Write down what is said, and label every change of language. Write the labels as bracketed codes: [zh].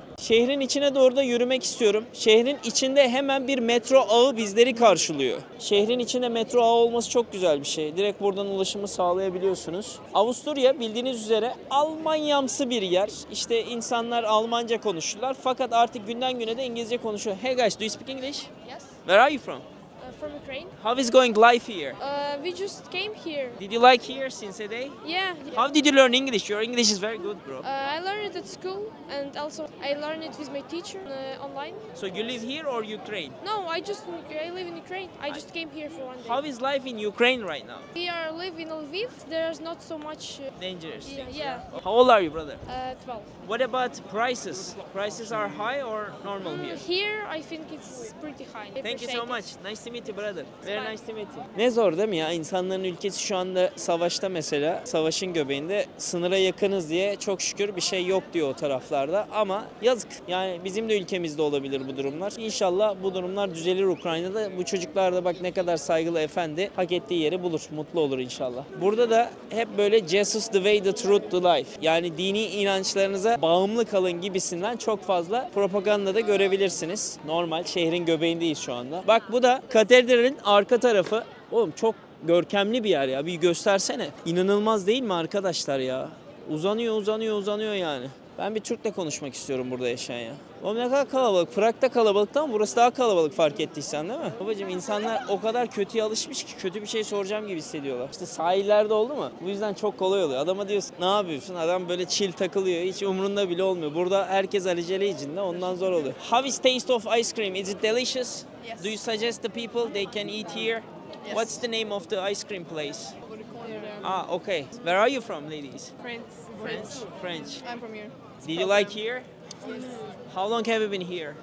[tr] Şehrin içine doğru da yürümek istiyorum. Şehrin içinde hemen bir metro ağı bizleri karşılıyor. Şehrin içinde metro ağı olması çok güzel bir şey. Direkt buradan ulaşımı sağlayabiliyorsunuz. Avusturya bildiğiniz üzere Almanyamsı bir yer. İşte insanlar Almanca konuşurlar. Fakat artık günden güne de İngilizce konuşuyor. [en] Hey guys, do you speak English? Yes. Where are you from? From Ukraine. How is going life here? We just came here. Did you like here since a day? Yeah. How did you learn English? Your English is very good, bro. I learned it at school, and also I learned it with my teacher online. So you live here or Ukraine? No, I live in Ukraine. I just came here for 1 day. How is life in Ukraine right now? We are live in Lviv. There's not so much. Dangerous things. Yeah. How old are you, brother? 12. What about prices? Prices are high or normal here? Here, I think it's pretty high. I Thank you so appreciate it. much. Nice to meet you, brother. Very nice to meet you. [tr] Ne zor değil mi ya? İnsanların ülkesi şu anda savaşta mesela. Savaşın göbeğinde. Sınıra yakınız diye çok şükür bir şey yok diyor o taraflarda. Ama yazık. Yani bizim de ülkemizde olabilir bu durumlar. İnşallah bu durumlar düzelir Ukrayna'da. Bu çocuklar da bak ne kadar saygılı efendi. Hak ettiği yeri bulur. Mutlu olur inşallah. Burada da hep böyle [en] Jesus the way, the truth, the life. [tr] Yani dini inançlarınıza bağımlı kalın gibisinden çok fazla propaganda da görebilirsiniz. Normal şehrin göbeğindeyiz şu anda. Bak bu da katedral katedralin arka tarafı. Oğlum çok görkemli bir yer ya. Bir göstersene. İnanılmaz değil mi arkadaşlar ya? Uzanıyor yani. Ben bir Türk'le konuşmak istiyorum burada yaşayan ya. Oğlum ne kadar kalabalık. Prag'da kalabalıktı ama burası daha kalabalık fark ettiysen değil mi? Babacığım insanlar o kadar kötüye alışmış ki kötü bir şey soracağım gibi hissediyorlar. İşte sahillerde oldu mu? Bu yüzden çok kolay oluyor. Adama diyorsun ne yapıyorsun? Adam böyle chill takılıyor. Hiç umurunda bile olmuyor. Burada herkes alicele içinde. Ondan zor oluyor. [en] How is taste of ice cream? Is it delicious? Yes. Do you suggest the people they can eat here? Yes. What's the name of the ice cream place? Here, Ah, okay. Where are you from, ladies? French. I'm from here. Did you like here? Yes. How long have you been here?